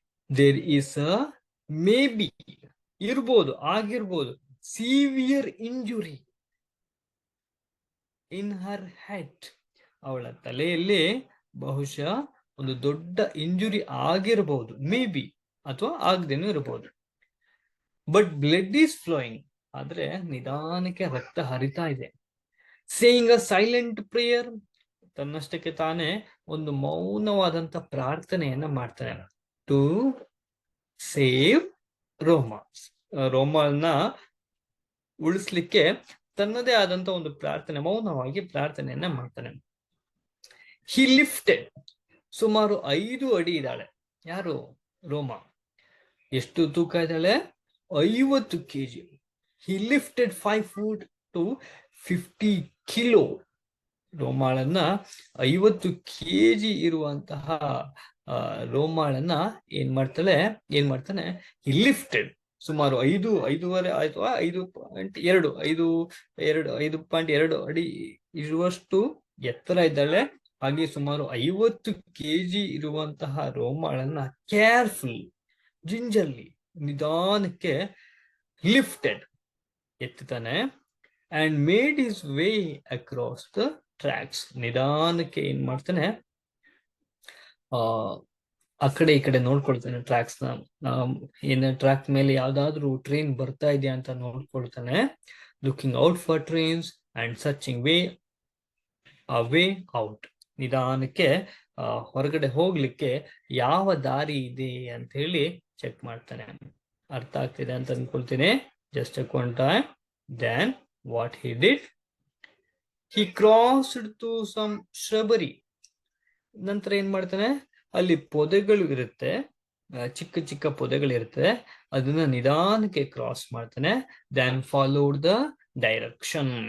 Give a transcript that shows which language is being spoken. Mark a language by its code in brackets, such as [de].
[en] There is a maybe [kn] ಇರ್ಬೋದು ಆಗಿರ್ಬೋದು [en] severe injury in her head. [kn] ಅವಳ ತಲೆಯಲ್ಲಿ ಬಹುಶಃ ಒಂದು ದೊಡ್ಡ ಇಂಜುರಿ ಆಗಿರಬಹುದು, ಮೇ ಬಿ, ಅಥವಾ ಆಗದೇನೂ ಇರಬಹುದು. [en] but blood is flowing, [kn] ಆದ್ರೆ ನಿಧಾನಕ್ಕೆ ರಕ್ತ ಹರಿತಾ ಇದೆ. [en] saying a silent prayer, [kn] ತನ್ನಷ್ಟಕ್ಕೆ ತಾನೇ ಒಂದು ಮೌನವಾದಂತ ಪ್ರಾರ್ಥನೆಯನ್ನ ಮಾಡ್ತಾನೆ. [en] to save Roma, [kn] ರೋಮನ್ನ ಉಳಿಸ್ಲಿಕ್ಕೆ ತನ್ನದೇ ಆದಂತ ಒಂದು ಪ್ರಾರ್ಥನೆ, ಮೌನವಾಗಿ ಪ್ರಾರ್ಥನೆಯನ್ನ ಮಾಡ್ತಾನೆ. [en] he lifted, [kn] ಸುಮಾರು 5 ಅಡಿ ಇದ್ದಾಳೆ. ಯಾರು? ರೋಮಾ. ಎಷ್ಟು ತೂಕ ಇದ್ದಾಳೆ? [en] 50 kg. He lifted 5 foot to 50 kilo. [kn] ರೋಮಾಳನ್ನ 50 kg ಇರುವಂತಹ ರೋಮಾಳನ್ನ ಏನ್ ಮಾಡ್ತಾನೆ ಲಿಫ್ಟೆಡ್ ಸುಮಾರು 5.5 ಅಥವಾ 5.2 ಅಡಿ ಇರುವಷ್ಟು ಎತ್ತರ ಇದ್ದಾಳೆ. ಹಾಗೆ ಸುಮಾರು 50 kg ಇರುವಂತಹ ರೋಮಾಳನ್ನ ಕೇರ್ಫುಲ್ ಜಿಂಜರ್ಲಿ ನಿಧಾನಕ್ಕೆ lifted ಎತ್ತಾನೆ [en] And made his way across the tracks. [kn] ನಿಧಾನಕ್ಕೆ ಏನ್ ಮಾಡ್ತಾನೆ ಆ ಕಡೆ ಈ ಕಡೆ ನೋಡ್ಕೊಳ್ತಾನೆ ಟ್ರ್ಯಾಕ್ಸ್ ನ. ಏನ ಟ್ರ್ಯಾಕ್ ಮೇಲೆ ಯಾವ್ದಾದ್ರು ಟ್ರೈನ್ ಬರ್ತಾ ಇದೆಯಾ ಅಂತ ನೋಡ್ಕೊಳ್ತಾನೆ. [en] Looking out for trains and searching way out. [kn] ನಿಧಾನಕ್ಕೆ ಹೊರಗಡೆ ಹೋಗ್ಲಿಕ್ಕೆ ಯಾವ ದಾರಿ ಇದೆ ಅಂತ ಹೇಳಿ ಚೆಕ್ ಮಾಡ್ತಾನೆ. ಅರ್ಥ ಆಗ್ತಿದೆ ಅಂತ ಅನ್ಕೊಳ್ತೀನಿ. [en] Just check one time. Then what he did, he crossed to some shrubbery. [kn] ನಂತರ ಏನ್ ಮಾಡ್ತಾನೆ, ಅಲ್ಲಿ ಪೊದೆಗಳು ಇರುತ್ತೆ, ಚಿಕ್ಕ ಚಿಕ್ಕ ಪೊದೆಗಳಿರುತ್ತೆ, ಅದನ್ನ ನಿಧಾನಕ್ಕೆ ಕ್ರಾಸ್ ಮಾಡ್ತಾನೆ. [en] Then followed the direction.